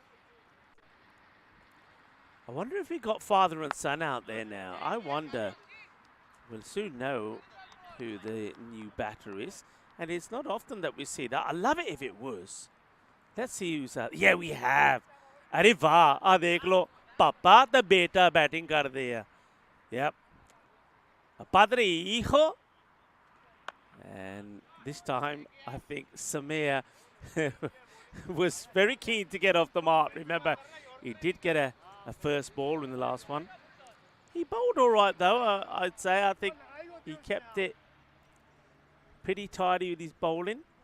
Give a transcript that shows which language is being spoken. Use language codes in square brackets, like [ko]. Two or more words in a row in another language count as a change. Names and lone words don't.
[en] I wonder if we got father and son out there now. I wonder. We'll soon know who the new batter is. And it's not often that we see that. I love it if it was. Let's see who's out. Yeah, we have. [hi] Arey वाह, आ देख लो, पापा तो बेटा बैटिंग कर दिया. [en] Yep. [es] Padre hijo. [en] And this time, I think Samir was very keen to get off the mark. Remember, he did get a first ball in the last one. He bowled all right, though, I'd say. I think he kept it pretty tidy with his bowling.